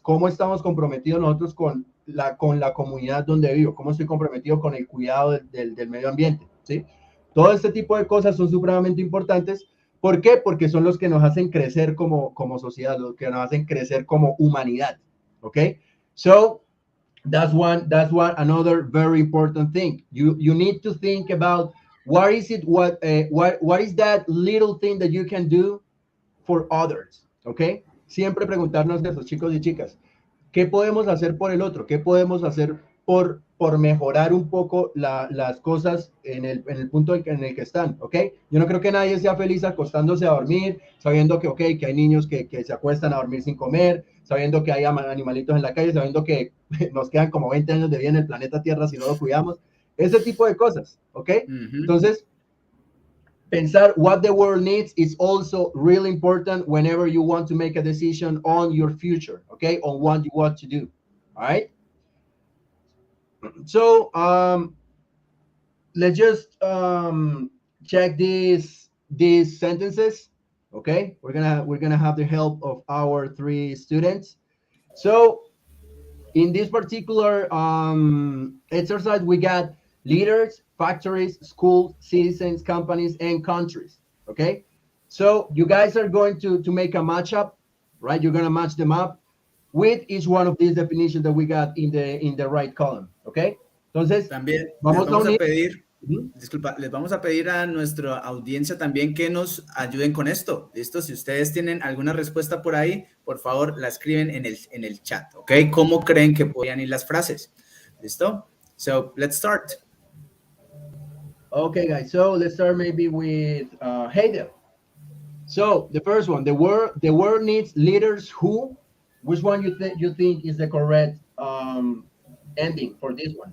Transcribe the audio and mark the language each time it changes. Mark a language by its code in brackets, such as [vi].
[es] ¿Cómo estamos comprometidos nosotros con la comunidad donde vivo? ¿Cómo estoy comprometido con el cuidado del medio ambiente? ¿Sí? Todo este tipo de cosas son supremamente importantes. ¿Por qué? Porque son los que nos hacen crecer como sociedad, los que nos hacen crecer como humanidad. ¿Ok? [en] So, that's one another very important thing. You need to think about what is that little thing that you can do for others, ¿ok? [es] Siempre preguntarnos a esos chicos y chicas, ¿qué podemos hacer por el otro? ¿Qué podemos hacer por mejorar un poco las cosas en el punto en el que están, ¿ok? Yo no creo que nadie sea feliz acostándose a dormir, sabiendo que, ok, que hay niños que se acuestan a dormir sin comer, sabiendo que hay animalitos en la calle, sabiendo que nos quedan como 20 años de vida en el planeta Tierra si no lo cuidamos, ese tipo de cosas, ¿ok? Entonces, pensar [en] what the world needs is also really important whenever you want to make a decision on your future, okay? On what you want to do, all right? So let's just check these sentences, okay? We're gonna have the help of our 3 students. So in this particular exercise, we got leaders, factories, schools, citizens, companies, and countries, okay? So you guys are going to make a matchup, right? You're going to match them up with each one of these definitions that we got in the right column, okay? [es] Entonces, también vamos a pedir, disculpa, les vamos a pedir a nuestra audiencia también que nos ayuden con esto, ¿listo? Si ustedes tienen alguna respuesta por ahí, por favor, la escriben en el chat, ¿ok? ¿Cómo creen que podrían ir las frases? ¿Listo? [en] So, let's start. Okay, guys. So let's start maybe with Hayden. So the first one, the world needs leaders who. Which one you think is the correct ending for this one?